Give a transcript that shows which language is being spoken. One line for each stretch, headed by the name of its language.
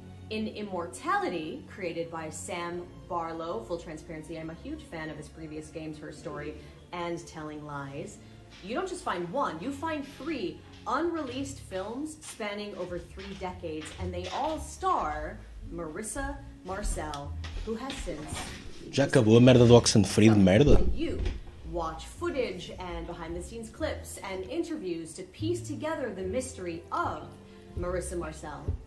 English: In Immortality, created by Sam Barlow, full transparency, I'm a huge fan of his previous games, Her Story, and Telling Lies. You don't just find one, you find 3 unreleased films spanning over 3 decades, and they all star Marissa Marcel, who has since...
Portuguese: Já acabou a merda do Oxenfree de merda?
English: You watch footage and behind-the-scenes clips and interviews to piece together the mystery of Marissa Marcel.